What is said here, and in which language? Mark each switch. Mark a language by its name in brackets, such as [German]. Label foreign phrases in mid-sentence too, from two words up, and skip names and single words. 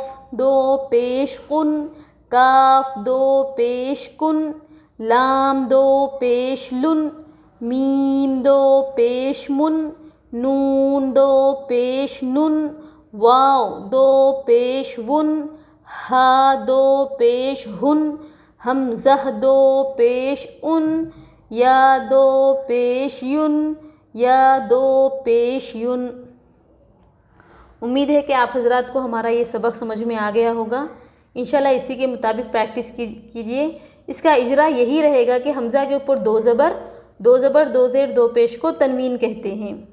[Urdu] دو پیش قن، کاف دو پیش کن، لام دو پیش لن، میم دو پیش من، نون دو پیش نن، واو دو پیش ون، ہا دو پیش ہن، حمزہ دو پیش ان، یا دو پیش ین، یا دو پیش ین۔ امید ہے کہ آپ حضرات کو ہمارا یہ سبق سمجھ میں آ گیا ہوگا۔ انشاءاللہ اسی کے مطابق پریکٹس کیجئے۔ اس کا اجرا یہی رہے گا کہ حمزہ کے اوپر دو زبر دو زیر دو پیش کو تنوین کہتے ہیں۔